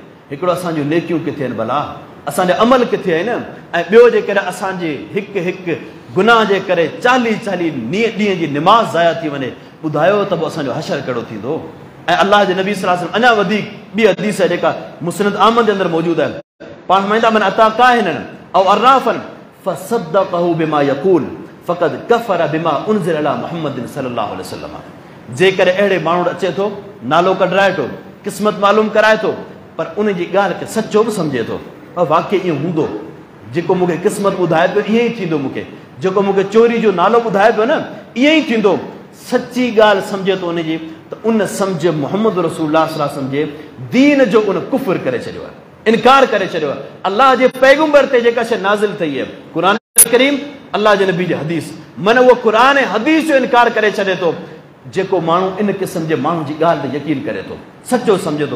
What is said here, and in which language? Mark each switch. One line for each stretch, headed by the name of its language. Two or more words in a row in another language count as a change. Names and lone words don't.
Sindhi: हिकिड़ो असांजो नेकियूं किथे आहिनि भला, असांजा अमल किथे आहिनि, ऐं ॿियो जे करे असांजे हिकु हिकु गुनाह जे करे 40 ॾींहं जी निमाज़ ज़ाया थी वञे, ॿुधायो त पोइ असांजो हशर कहिड़ो थींदो। ऐं अलाह जे नबी
Arabic: صلى الله عليه وسلم
Sindhi: अञा वधीक ॿी हदीस आहे जेका मुस्नद अहमद जे अंदरि मौजूदु आहे, पाण फरमाईंदा
Arabic: من أتى كاهنا أو عرافا فصدقه بما يقول فقد كفر بما أنزل على محمد صلى الله عليه وسلم.
Sindhi: जेकर अहिड़े माण्हू अचे थो, नालो कढाए थो, क़िस्मत मालूम कराए थो, पर उन जी ॻाल्हि खे सचो बि सम्झे थो, वाक़ई ईअं हूंदो, जेको मूंखे क़िस्मत ॿुधाए पियो ईअं ई थींदो, मूंखे जेको मूंखे चोरी जो नालो ॿुधाए पियो न ईअं ई थींदो, सची ॻाल्हि सम्झे थो उनजी, त उन सम्झ मुहम्मद
Arabic: رسول الله صلى الله عليه وسلم
Sindhi: जे दीन जो उन कुफ़्र करे छॾियो आहे, इनकार करे छॾियो आहे। अल्लाह जे पैगंबर ते जेका शइ नाज़िल थी आहे, क़ुरान करीम, अल्लाह जे नबी जी हदीस, मन उहो क़ुरान ऐं हदीस जो इनकार करे छॾे थो। जेको माण्हू इन क़िस्म जे माण्हू जी ॻाल्हि ते यकीन करे थो, सचो सम्झे थो।